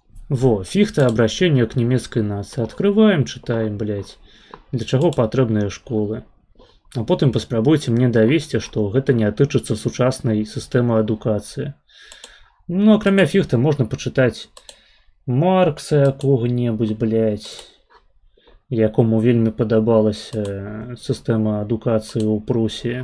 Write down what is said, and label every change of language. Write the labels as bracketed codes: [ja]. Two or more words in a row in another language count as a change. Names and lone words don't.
[ru] Во, Фихта, обращение к немецкой нации. Открываем, читаем, блядь. [be] Для чаго патрэбныя школы. А потым паспрабуйце мне давесці, што гэта не тычыцца сучаснай сістэмы адукацыі. Ну, акрамя Фіхта можна пачытаць Маркса якога-небудзь, блядь, якому вельмі падабалася сістэма адукацыі ў Прусіі.